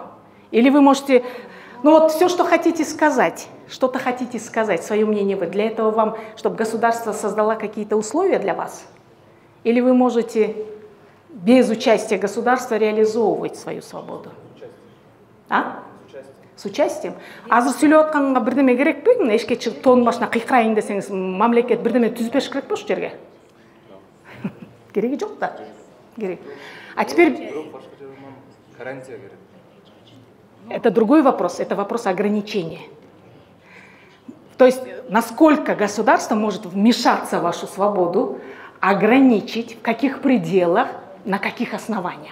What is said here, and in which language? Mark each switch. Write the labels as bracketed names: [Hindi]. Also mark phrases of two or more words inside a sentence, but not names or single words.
[Russian] Или вы можете, ну вот все, что хотите сказать, что-то хотите сказать, свое мнение вы, для этого вам, чтобы государство создало какие-то условия для вас? Или вы можете без участия государства реализовывать свою свободу? А? С участием? [Kyrgyz] Азыр сүйлөп атканга бирдеме керекпи? Мына эшикке чыгып тоонун башына кыйкырайын десеңиз, мамлекет бирдеме түзүп бериш керек ошол жерге? Кереги жок да. Керек. [Russian] А теперь это другой вопрос, это вопрос ограничения. То есть, насколько государство может вмешаться в вашу свободу, ограничить, в каких пределах, на каких основаниях.